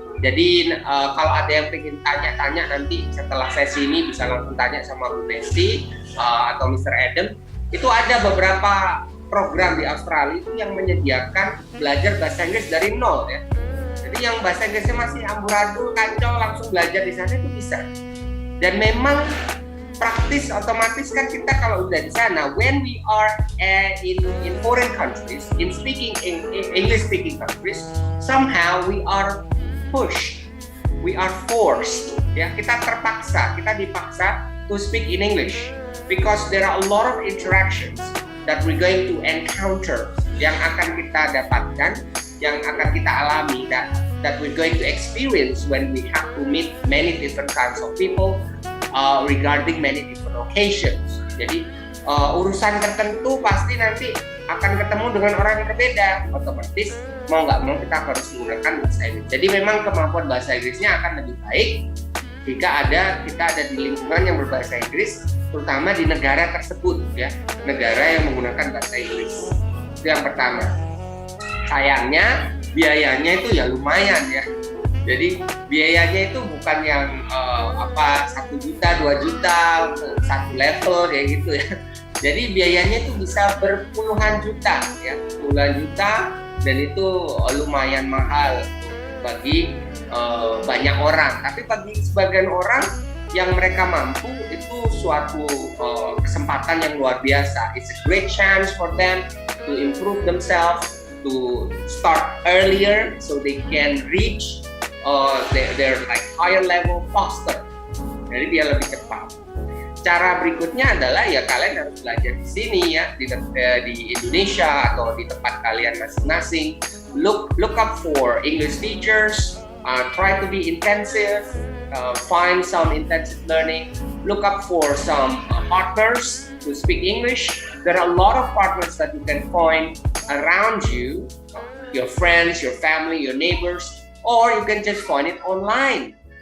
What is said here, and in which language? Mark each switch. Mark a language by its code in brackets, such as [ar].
[id] Jadi kalau ada yang ingin tanya-tanya nanti setelah sesi ini bisa langsung tanya sama Bu Nancy atau Mr. Adam. Itu ada beberapa program di Australia itu yang menyediakan belajar bahasa Inggris dari nol ya. Jadi yang bahasa Inggrisnya masih amburadul, kacau, langsung belajar di sana itu bisa. Dan memang praktis otomatis kan kita kalau udah di sana, [en] when we are in foreign countries, in speaking English speaking countries, somehow we are pushed, we are forced, [id] ya kita terpaksa, kita dipaksa [en] to speak in English because there are a lot of interactions that we're going to encounter, [id] yang akan kita dapatkan, yang akan kita alami, [en] that we're going to experience when we have to meet many different kinds of people regarding many different occasions. [id] Jadi urusan tertentu pasti nanti akan ketemu dengan orang yang berbeda, otomatis mau nggak mau kita harus menggunakan bahasa Inggris. Jadi memang kemampuan bahasa Inggrisnya akan lebih baik jika kita ada di lingkungan yang berbahasa Inggris, terutama di negara tersebut ya, negara yang menggunakan bahasa Inggris. Itu yang pertama. Sayangnya biayanya itu ya lumayan ya. Jadi biayanya itu bukan yang 1 juta, 2 juta untuk satu level kayak gitu ya. Jadi biayanya itu bisa berpuluhan juta ya, puluhan juta, dan itu lumayan mahal bagi banyak orang. Tapi bagi sebagian orang yang mereka mampu, itu suatu kesempatan yang luar biasa. [en] It's a great chance for them to improve themselves, to start earlier so they can reach their like higher level faster. [id] Jadi dia lebih cepat. Cara berikutnya adalah ya kalian harus belajar di sini ya, di Indonesia atau di tempat kalian masing-masing. [en] Look up for English teachers, try to be intensive, find some intensive learning. Look up for some partners to speak English. There are a lot of partners that you can find around you, your friends, your family, your neighbors, or you can just find it online.